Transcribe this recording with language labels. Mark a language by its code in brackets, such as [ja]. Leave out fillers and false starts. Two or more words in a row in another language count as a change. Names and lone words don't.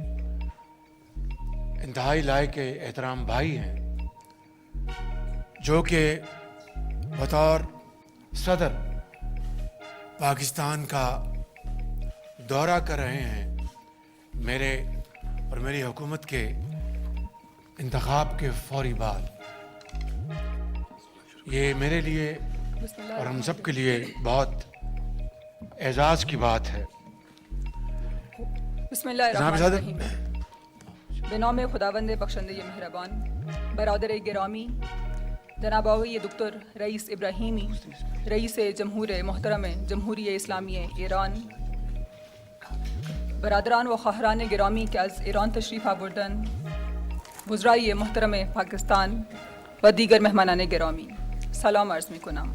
[ur] انتہائی لائق احترام بھائی ہیں، جو کہ بطور صدر پاکستان کا دورہ کر رہے ہیں میرے اور میری حکومت کے انتخاب کے فوری بعد. یہ میرے لیے اور ہم سب کے لیے بہت اعزاز کی بات ہے. [ar] بسم اللہ الرحمن الرحیم. [fa] بنام خداوند بخشنده مہربان، برادر گرامی جناب آقای دکتر رئیس ابراہیمی، رئیس جمہور محترم جمہوری اسلامی ایران، برادران و خواهران گرامی که از ایران تشریف آوردن، وزرای محترم پاکستان و دیگر مهمانان گرامی، سلام عرض می کنم.